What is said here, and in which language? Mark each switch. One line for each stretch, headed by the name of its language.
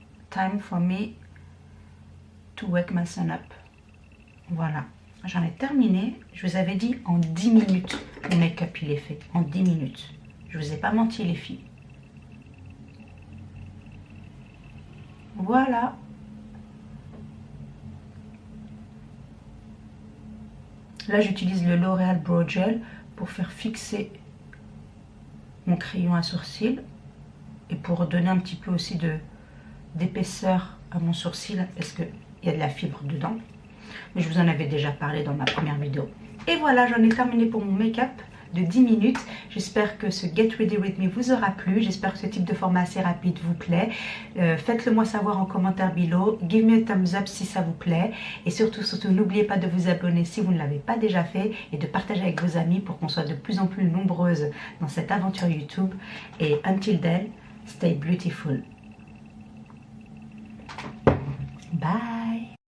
English: Time for me to wake my son up.
French: Voilà. J'en ai terminé, je vous avais dit en 10 minutes, mon make-up il est fait, en 10 minutes. Je vous ai pas menti les filles. Voilà. Là j'utilise le L'Oréal Brow Gel pour faire fixer mon crayon à sourcil et pour donner un petit peu aussi d'épaisseur à mon sourcil parce qu'il y a de la fibre dedans. Mais je vous en avais déjà parlé dans ma première vidéo. Et voilà, j'en ai terminé pour mon make-up de 10 minutes. J'espère que ce Get Ready With Me vous aura plu. J'espère que ce type de format assez rapide vous plaît. Faites-le moi savoir en commentaire below.
English: Give me a thumbs up
French: si ça vous plaît. Et surtout, n'oubliez pas de vous abonner si vous ne l'avez pas déjà fait. Et de partager avec vos amis pour qu'on soit de plus en plus nombreuses dans cette aventure YouTube. Et
English: until then, stay beautiful. Bye.